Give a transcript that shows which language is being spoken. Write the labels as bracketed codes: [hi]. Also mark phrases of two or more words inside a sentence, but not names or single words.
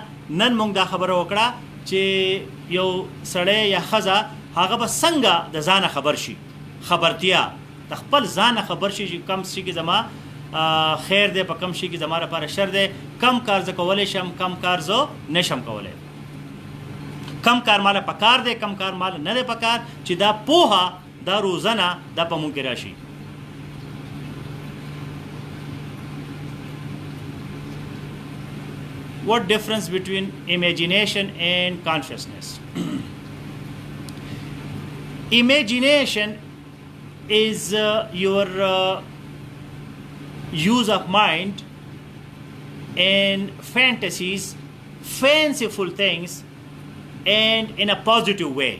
[ps] نن موږ دا خبره وکړه چې یو سړی یا ښځه هغه به څنګه د ځانه خبر شي، خبرتیا د خپل ځانه خبر شي چې کم شي کې زما خیر دی، په کم شي کې زما لپاره شر دی، کم کار زه کولی شم، کم کار زه نشم کولی، کم کار ماله پکار دی، کم کار ماله نه دی پکار، چې دا پوهه، دا روزنه دا په مونږ کې راشي. [en] What difference between imagination and consciousness? Imagination is your use of mind and fantasies, fanciful things, and in a positive way.